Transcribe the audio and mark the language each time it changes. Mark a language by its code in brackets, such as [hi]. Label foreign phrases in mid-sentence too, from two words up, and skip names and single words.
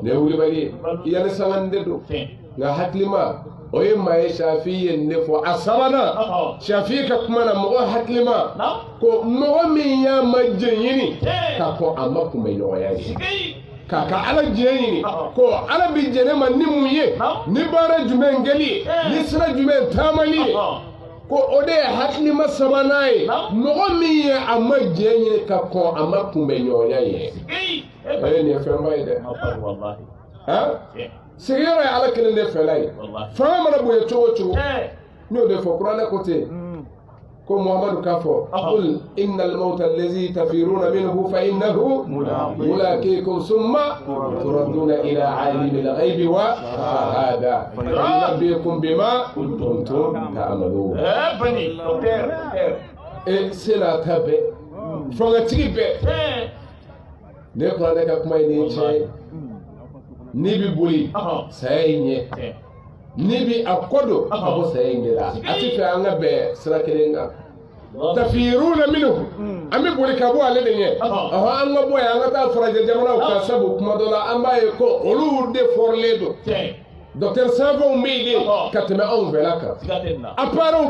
[bm] ne ye wulibali ye yanni sanga de don nka hakilima o ye maa ye Shafi'i ye nin de fɔ a sabanan Shafi'i ka kuma na mɔgɔ hakilima ko mɔgɔ min y'a ma jɛ ɲini k'a fɔ a ma kunbɛ ɲɔgɔnya ye k'a ka ala jɛ ɲini ko ala bi jɛ ne ma ni mun ye ni baara jumɛn kɛli ye ni sira jumɛn taamali ye ko o de ye hakilima sabanan ye mɔgɔ min ye a ma jɛ ɲini ka kɔn a ma kunbɛ ɲɔgɔnya ye nin ye fɛnba ye dɛ sigiyɔrɔ ye ala kelen de fɛla ye fanga mana bonya cogo o cogo n'o de fɔ kuranɛ ko ten ko Muhamadu k'a fɔ [ar] قل إن الموت الذي تفرون منه فإنه ملاقيكم ثم تردون إلى عالم الغيب والشهادة فينبئكم بما كنتم تعملون [fr] c'est la [bm] tabe fangatigi bɛɛ ne kuranɛ ka kuma ye nin cɛ n'i bɛ boli saya in ɲɛ n'i bɛ a kɔ don a bɔ saya in ɲɛ la a ti fɛ an ka bɛn sira kelen kan [ar] تفرون منه [bm] an bɛ boli ka bɔ ale de ɲɛ an ka bɔ yan an ka taa farajɛ jamanaw kan sabu kuma dɔ la an b'a ye ko olu de fɔrilen don docteur Sanfɛnw bɛ yen de ka tɛmɛ anw fɛla kan appareils